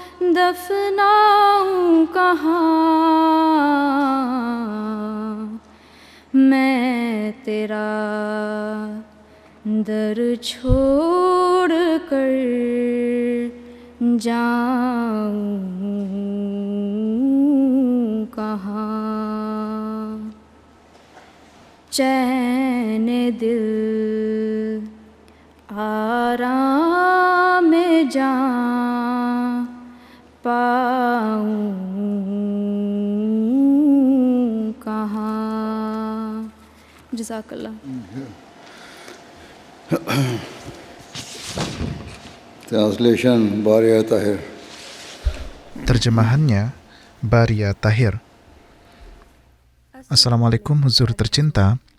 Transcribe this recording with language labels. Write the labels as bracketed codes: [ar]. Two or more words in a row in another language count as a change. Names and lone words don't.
[hi] दफनाऊँ कहाँ, मैं तेरा दर छोड़ कर जाऊँ कहाँ, चैन दिल आराम जा पाऊँ Jazakallah. [en] Translation Baria Tahir. [id] Terjemahannya Baria Tahir. Assalamualaikum huzur tercinta.